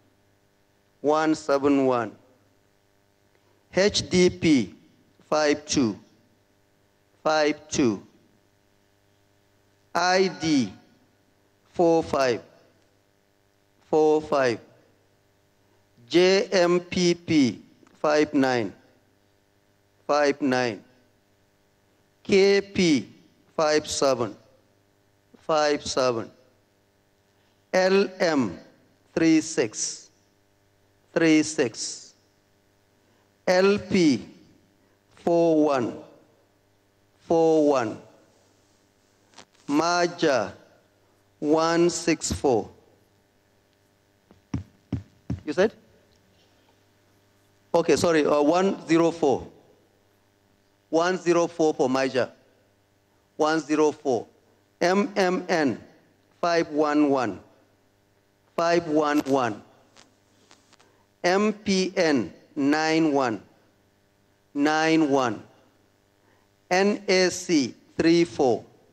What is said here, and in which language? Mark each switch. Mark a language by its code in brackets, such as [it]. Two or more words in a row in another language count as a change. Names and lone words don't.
[en] HDP 52. ID 45. JMPP 59. KP 57. LM 36. LP 41. Maja 164. You said? Okay, sorry, 104. 104 for Maja. 104. MMN 511. MPN 91. NAC 34.